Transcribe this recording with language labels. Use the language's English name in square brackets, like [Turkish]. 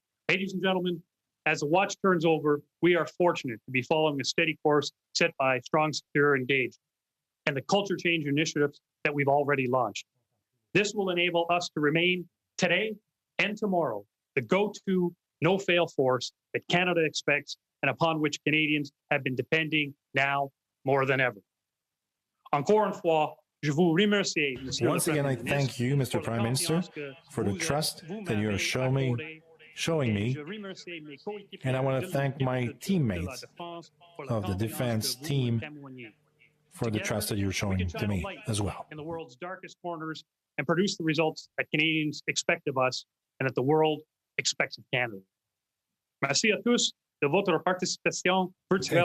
[English] Ladies and gentlemen, as the watch turns over, we are fortunate to be following a steady course set by Strong, Secure, Engaged and the culture change initiatives that we've already launched. This will enable us to remain today and tomorrow the go-to, no-fail force that Canada expects and upon which Canadians have been depending now more than ever. [French] Encore une fois, je vous remercie, Monsieur [English] Once again, I thank you, Mr. Prime Minister, for the trust that you are showing me, and I want to thank my teammates of the defense team for the trust that you're showing to me as well. In the world's darkest corners and produce the results that Canadians expect of us and that the world expects of Canada. [French] Merci à tous de votre participation virtuelle